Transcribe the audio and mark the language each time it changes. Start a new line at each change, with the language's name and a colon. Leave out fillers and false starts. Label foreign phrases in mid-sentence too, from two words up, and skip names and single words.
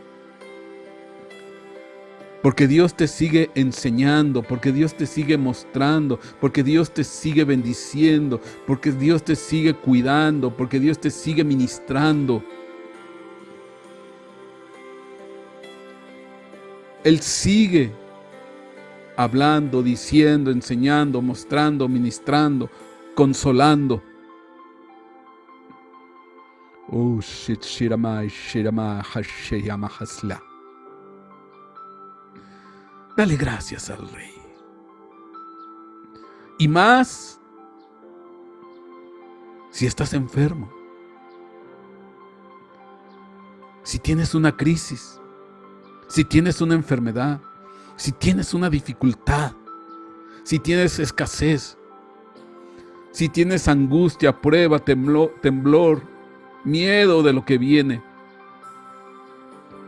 Spanish: Porque Dios te sigue enseñando, porque Dios te sigue mostrando, porque Dios te sigue bendiciendo, porque Dios te sigue cuidando, porque Dios te sigue ministrando. Él sigue hablando, diciendo, enseñando, mostrando, ministrando, consolando.
English: Oh, shit, shiramai, shirama, hasheyama, hasla.
Spanish: Dale gracias al Rey. Y más si estás enfermo, si tienes una crisis, si tienes una enfermedad, si tienes una dificultad, si tienes escasez, si tienes angustia, prueba, temblor, miedo de lo que viene.